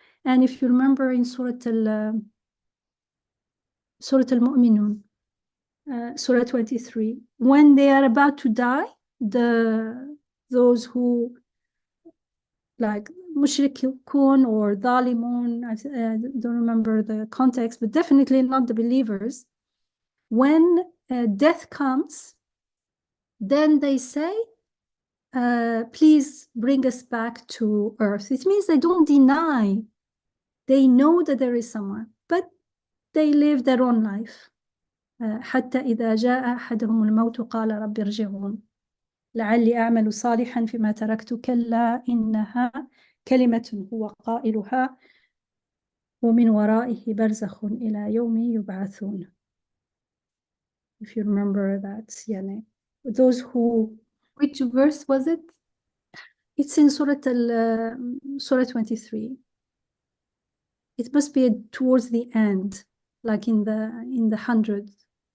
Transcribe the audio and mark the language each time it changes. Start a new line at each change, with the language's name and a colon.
English: And if you remember in Surah Al-Mu'minun, Surah 23, when they are about to die, those who, like mushrikun or dhalimun, I don't remember the context, but definitely not the believers, when death comes, then they say, please bring us back to earth. It means they don't deny. They know that there is someone, but they live their own life.
Arabic: حتى إذا جاء أحدهم الموت قال رب ارجعون لعلي أعمل صالحا فيما تركت كلا إنها كلمة هو قائلها ومن ورائه برزخ إلى يوم يبعثون.
English: If you remember that,
Arabic: يعني,
English: those who. Which verse was it? It's in Surah 23. It must be towards the end, like in the hundreds.